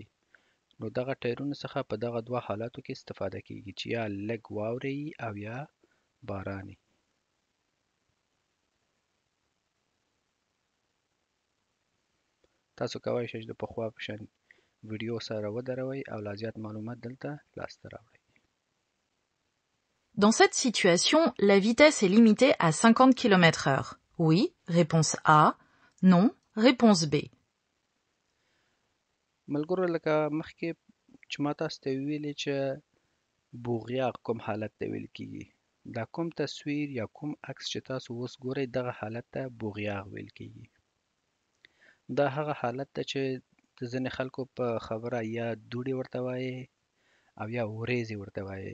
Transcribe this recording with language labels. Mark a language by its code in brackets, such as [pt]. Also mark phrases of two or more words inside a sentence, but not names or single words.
[ps] نو دغه ټایرونو څخه په دغه دوه حالاتو کې استفاده کیږي چې یا لږ واوره وي او یا باران وي. تاسو کولی شئ چې د پخوا په شان ویډیو سره ودروئ او لا زیات معلومات دلته لاسته راوړئ. [fr] Dans cette situation, la vitesse est limitée à 50 km/h. Oui, réponse A. Non, réponse B. [ps] ملګرو لکه مخکې چې ما تاسو ته ویلې چې بوغیاغ کوم حالت ته ویل کیږي. دا کوم تصویر یا کوم عکس چې تاسو اوس ګورئ دغه حالت ته بوغیاغ ویل کیږي. دا هغه حالت ته چې د ځینې خلکو په خبره یا دوړې ورته وایي او یا وریځې ورته وایي.